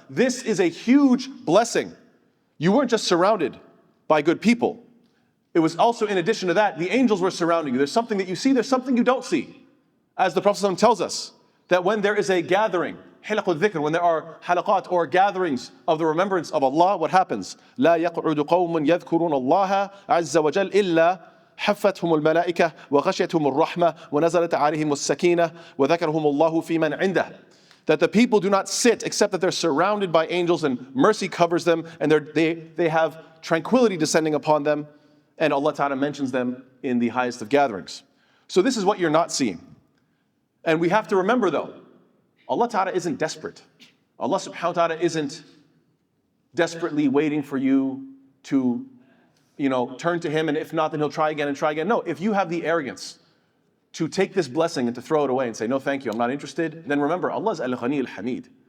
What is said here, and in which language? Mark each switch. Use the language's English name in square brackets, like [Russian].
[English] This is a huge blessing. You weren't just surrounded by good people. It was also, in addition to that, the angels were surrounding you. There's something that you see, there's something you don't see. As the Prophet ﷺ tells us, that when there is a gathering, hilaqul dhikr, when there are halaqat or gatherings of the remembrance of Allah, what happens? [Arabic] لا يقعد قوم يذكرون الله عز وجل إلا حفتهم الملائكة وغشيتهم الرحمة ونزلت عليهم السكينة وذكرهم الله في من عنده. [English] That the people do not sit except that they're surrounded by angels and mercy covers them and they have tranquility descending upon them. And Allah Ta'ala mentions them in the highest of gatherings. So this is what you're not seeing. And we have to remember though, Allah Ta'ala isn't desperate. Allah Subhanahu wa Ta'ala isn't desperately waiting for you to, turn to Him, and if not, then He'll try again and try again. No, if you have the arrogance to take this blessing and to throw it away and say, no thank you, I'm not interested, then remember, Allah is Al-Ghani Al-Hamid.